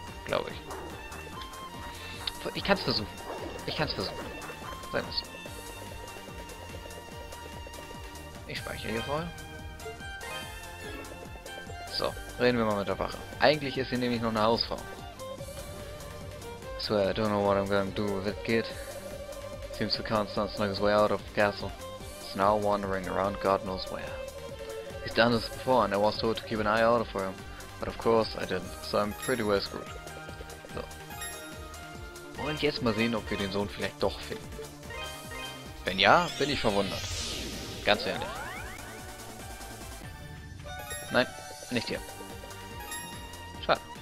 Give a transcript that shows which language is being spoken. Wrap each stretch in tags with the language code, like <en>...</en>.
<de>Glaube ich. Ich kann es versuchen. Ich kann es versuchen. Sagen wir es. Ich speichere hier voll. So, reden wir mal mit der Wache. Eigentlich ist sie nämlich nur eine Hausfrau.</de> <en>Swear, I don't know what I'm gonna do with that kid. Seems the count's not snuck his way out of the castle. He's now wandering around God knows where. He's done this before and I was told to keep an eye out for him. But of course I didn't, so I'm pretty well screwed.</en> <de>So. Und jetzt mal sehen, ob wir den Sohn vielleicht doch finden. Wenn ja, bin ich verwundert. Ganz ehrlich. Nein, nicht hier. Schade.</de>